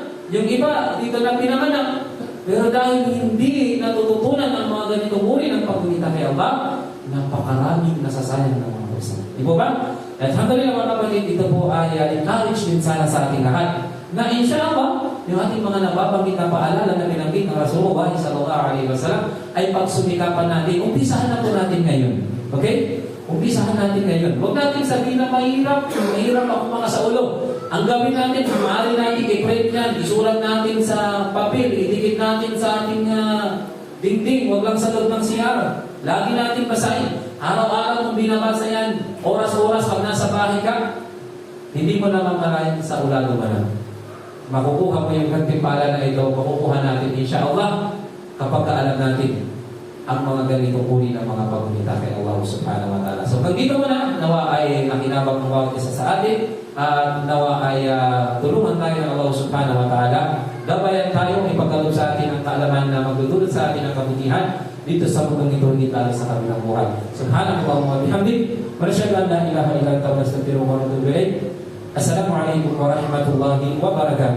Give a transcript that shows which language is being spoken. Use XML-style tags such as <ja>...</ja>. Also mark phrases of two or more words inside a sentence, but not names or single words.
<tl>Yung iba, dito na pinanganak. Pero dahil hindi natututunan ang mga ganitong uri ng paggunita kay Allah, napakaraming nasasayang ng mga person. Di po ba? At alhamdulillah mga kapatid, ito po ay encourage din sana sa ating lahat na inshallah, yung ating mga nababanggit na paalala na binanggit ng Rasulullah</tl> <ar>صلى الله عليه وسلم</ar> <tl>ay pagsumikapan natin. Umpisahan na po natin ngayon. Okay? Umpisahan natin ngayon. Huwag natin sabihin na mahirap ako mga sa ulo. Ang gawin natin, maaari natin i-print yan, isulat natin sa papel, idikit natin sa ating dingding, huwag lang sa loob ng CR. Lagi natin basahin. Araw-araw kung binabasa yan, oras-oras pag nasa bahay ka, hindi mo naman malayan sa ulalo mo na. Makukuha mo yung gantimpala na ito, makukuha natin insyaAllah kapag alam natin ang mga ganitong uri ng mga pagpunita kay Allah</tl> <ar>سبحانه وتعالى.</ar> <tl>So, pag dito mo na, nawa ay nakinabang ng bawat isa sa atin, at nawa ay tulungan tayo ng Allah</tl> <ar>سبحانه وتعالى.</ar> <tl>Gabayan tayo, ipagkaloob sa atin ang kaalaman na magdudulot sa atin ang kabutihan dito sa mundong ito, hindi tayo sa kabilang buhay.</tl> <ar>سبحان الله وبحمدك، ونشهد أن لا إله إلا أنت، ونستغفرك ونتوب إليك. السلام عليكم ورحمة الله وبركاته.</ar>